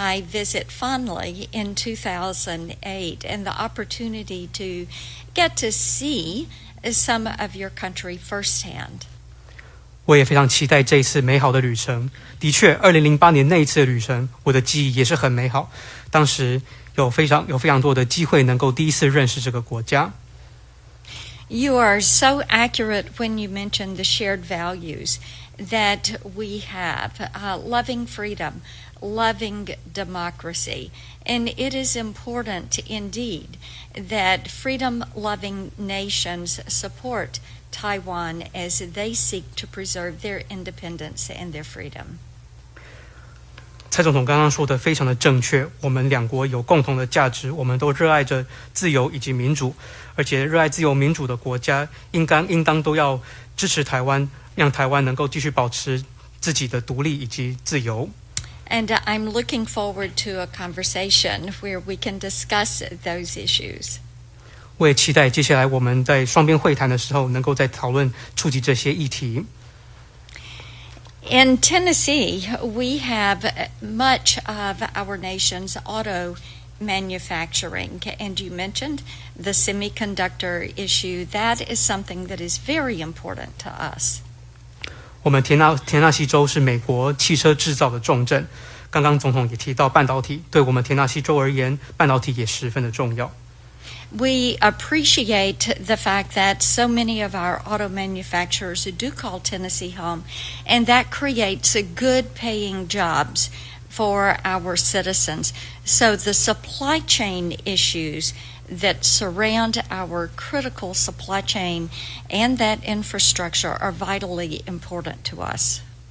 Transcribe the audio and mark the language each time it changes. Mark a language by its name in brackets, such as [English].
[English] I visit fondly in 2008, and the opportunity to get to see some of your country firsthand. [Chinese] 我也非常期待这一次美好的旅程。的确，2008年那一次的旅程，我的记忆也是很美好。当时有非常多的机会能够第一次认识这个国家。 [English] You are so accurate when you mention the shared values that we have, loving freedom, loving democracy. And it is important indeed that freedom-loving nations support Taiwan as they seek to preserve their independence and their freedom. [Chinese] 蔡总统刚刚说的非常的正确，我们两国有共同的价值，我们都热爱着自由以及民主，而且热爱自由民主的国家应当都要支持台湾，让台湾能够继续保持自己的独立以及自由。 [English] And I'm looking forward to a conversation where we can discuss those issues. [Chinese] 我也期待接下来我们在双边会谈的时候，能够再讨论触及这些议题。 [English] In Tennessee, we have much of our nation's auto manufacturing, and you mentioned the semiconductor issue. That is something that is very important to us. [Chinese] 我们田纳西州是美国汽车制造的重镇，刚刚总统也提到半导体，对我们田纳西州而言，半导体也十分的重要。 [English] We appreciate the fact that so many of our auto manufacturers do call Tennessee home, and that creates good paying jobs for our citizens. So the supply chain issues that surround our critical supply chain and that infrastructure are vitally important to us.